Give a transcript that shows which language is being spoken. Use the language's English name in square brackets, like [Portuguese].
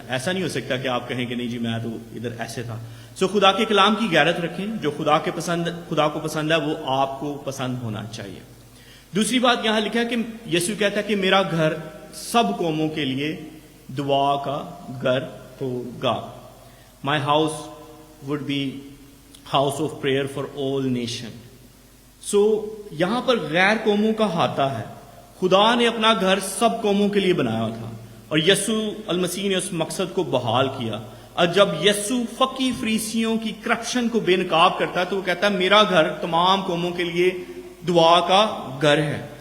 [Urdu] ایسا نہیں ہو سکتا کہ آپ کہیں کہ نہیں جی میں تو ادھر ایسے تھا. سو خدا کے کلام کی غیرت رکھیں. جو خدا کو پسند ہے وہ آپ کو پسند ہونا چاہیے. دوسری بات یہاں لکھا ہے کہ یسوع کہتا ہے کہ میرا گھر سب قوموں کے لیے دعا کا گھر ہوگا. [English] My house would be house of prayer for all nation. [Urdu] So یہاں پر غیر قوموں کا احاطہ ہے. خدا نے اپنا گھر سب قوموں کے لیے بنایا تھا اور یسوع المسیح نے اس مقصد کو بحال کیا. اور جب یسوع فقی فریسیوں کی کرپشن کو بے نقاب کرتا ہے تو وہ کہتا ہے میرا گھر تمام قوموں کے لیے دعا کا گھر ہے.